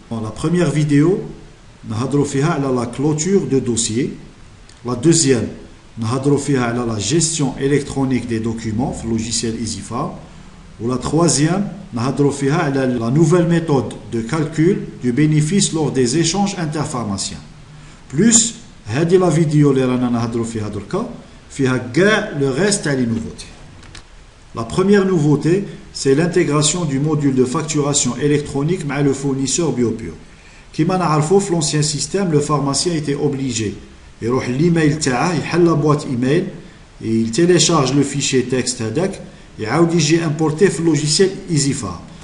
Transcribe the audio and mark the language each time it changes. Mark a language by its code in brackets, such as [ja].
[fr] Dans la première vidéo, nous avons la clôture de dossier. La deuxième, nous avons la gestion électronique des documents dans le logiciel EasyFarm. Ou la troisième, nous avons la nouvelle méthode de calcul du bénéfice lors des échanges interpharmaciens. Plus, [ar] هذه [fr] la vidéo [ar] اللي رانا نهضروا فيها دركا فيها كاع [fr] le reste des nouveautés. La première nouveauté, c'est l'intégration du module de facturation électronique avec le fournisseur BioPure. [ar] كما نعرفوا في [fr] l'ancien système, le pharmacien était obligé [ar] يروح [fr] l'email [ar] تاعه يحل [fr] la boîte email et il télécharge le fichier texte [ar] هذاك يعاود يجي [fr] importé في logiciel EasyFarm.